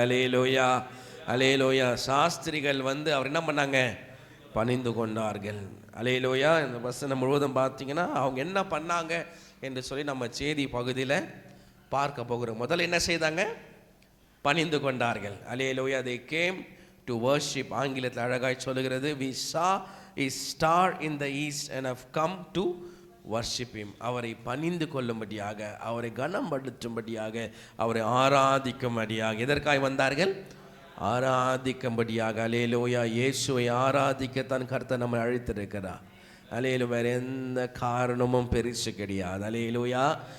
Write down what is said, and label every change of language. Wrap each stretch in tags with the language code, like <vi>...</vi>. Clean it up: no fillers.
<ta>அல்லேலூயா, அல்லேலூயா. சாஸ்திரிகள் அவர் என்ன பண்ணாங்க? பணிந்து கொண்டார்கள். அல்லேலூயா. இந்த வசனம் முழுவதும் பார்த்தீங்கன்னா அவங்க என்ன பண்ணாங்க என்று சொல்லி நம்ம செய்தி பகுதியில் பார்க்க போகிறோம். முதல்ல என்ன செய்தாங்க? பணிந்து கொண்டார்கள். அல்லேலூயா.</ta> <en>they came to worship.</en> <ta>ஆங்கிலத்தில் அழகாய் சொல்லுகிறது,</ta> <en>we saw a star in the east and have come to worship him.</en> <ta>அவரை பணிந்து கொள்ளும்படியாக, அவரை கனப்படுத்தும்படியாக, அவரை ஆராதிக்கும்படியாக. எதற்காய் வந்தார்கள்? ஆராதிக்கும்படியாக. அல்லேலூயா. இயேசுவை ஆராதிக்கத்தான் கர்த்தர் நம்மை அழைத்திருக்கிறார். அல்லேலூயா. வேறு எந்த காரணமும் பெருசு கிடையாது. அல்லேலூயா.</ta>